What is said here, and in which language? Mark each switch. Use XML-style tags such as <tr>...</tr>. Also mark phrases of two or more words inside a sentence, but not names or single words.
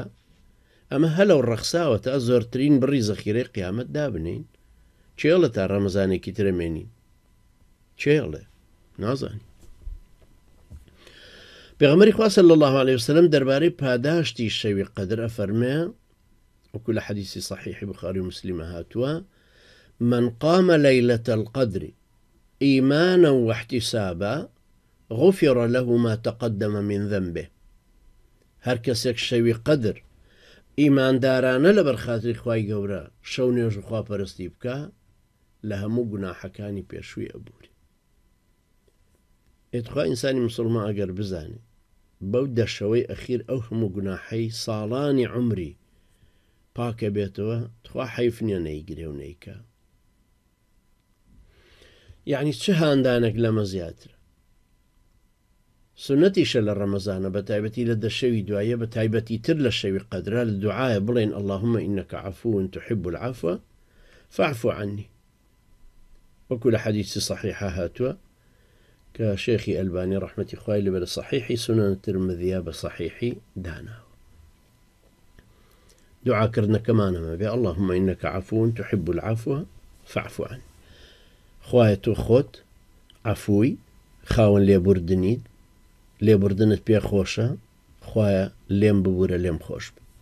<ckb>ئەمە هەلەو ڕەخساوە تا زۆرترین بڕی زەخیرەی قیامەت دابنین. چێڵە تا ڕەمەزانێکی ترەمێنین؟ چێڵێ نازانی. پێغەمبەری خوا</ckb> <ar>صلی الله عليه وسلم</ar> <ckb>دەربارەی پاداشتی شەوی قەدر ئەفەرمێ وەکو لە حەدیثی صحیحی بوخاری و مسلمە هاتووە:</ckb> <ar>من قام ليلة القدر إيمانا واحتسابا غفر له ما تقدم من ذنبه.</ar> <ckb>هەر کەسێک شەوی قەدر ئیماندارانە لە بەرخاتری خوای گەورە شەو نوێژ و خواپەرستی بکە لە هەموو گوناحەکانی پێشووی ئەبووری. ئێتخوا ئینسانی مسلمان ئەگەر بزانێ بەو دەشەوەی ئەخیر ئەو هەموو گوناحەی ساڵانی عمری پاکە بێتەوە، تخوا حەیف نییە نەیگرێ و نەیکا. یعنی چه هاندانێک لەمە زیاترە. سنەتیشە لە ڕەمەزانە بە تایبەتی لە دەشەوی دوایە بە تایبەتی تر لە شەوی قەدرە لە دوعایە بڵێن</ckb> <ar>اللهم إنك عفو تحب العفو فاعف عني،</ar> <ckb>وەکو لە حەدیثی صحیحە هاتووە کە شێخی ئەلبانی ڕەحمەتی خوای لەبەر صحیحی سنن ترمذیە بە صحیحی داناوە. دوعاکردنەکەمانەمە بێ</ckb> <ar>اللهم إنك عفو تحب العفو فاعف عني.</ar> <ckb>خوایە تۆ خۆت عفووی خاوەن لێبوردنیت، لێبوردنت پێ خۆشە، خوایە لێم ببوورە لێم خۆش بە.</ckb>